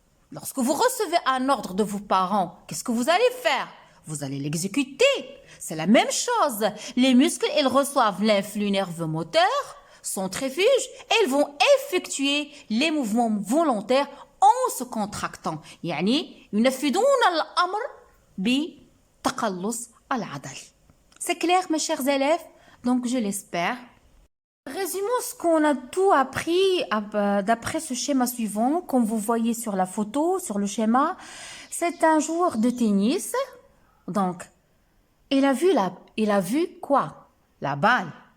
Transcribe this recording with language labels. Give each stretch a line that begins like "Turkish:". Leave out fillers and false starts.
French: Lorsque vous recevez un ordre de vos parents, qu'est-ce que vous allez faire? Vous allez l'exécuter. C'est la même chose. Les muscles, ils reçoivent l'influx nerveux moteur, centrifuge, et ils vont effectuer les mouvements volontaires en se contractant.
Arabic: يعني ينفذون الأمر بتقلص العضلي.
French: C'est clair, mes chers élèves? Donc, je l'espère. Résumons ce qu'on a tout appris d'après ce schéma suivant, comme vous voyez sur la photo, sur le schéma. C'est un joueur de tennis. Donc, il a vu quoi? La balle.